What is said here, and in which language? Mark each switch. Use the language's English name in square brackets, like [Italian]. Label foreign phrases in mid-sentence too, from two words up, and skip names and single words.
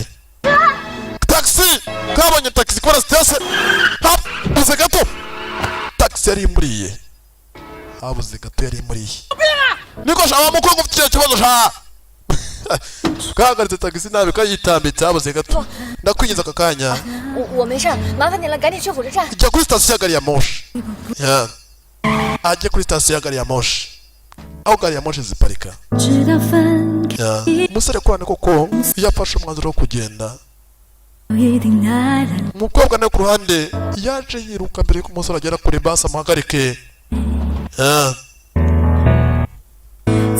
[Kinyarwanda] Taxi kabonye taxi kora station, habuze gato taxi yari imuriye, habuze gato yari imuriye. Niko shaba mukuru ufite kibazo sha kagaritse taxi nabe kayitambitse, habuze gato. Ndakwinjiza akakanya. [Chinese] 我没事，麻烦你了，赶紧去火车站。 [Kinyarwanda] Ijya kuri station ya gari ya moshi. Ajye kuri station ya gari ya moshi, aho gari ya moshi ziparika. Umusore kwane koko yafashe umwanzuro wo kugenda. Umukobwa nawe ku ruhande yaje yiruka mbere y'uko umusore agera kuri basi amuhagarike.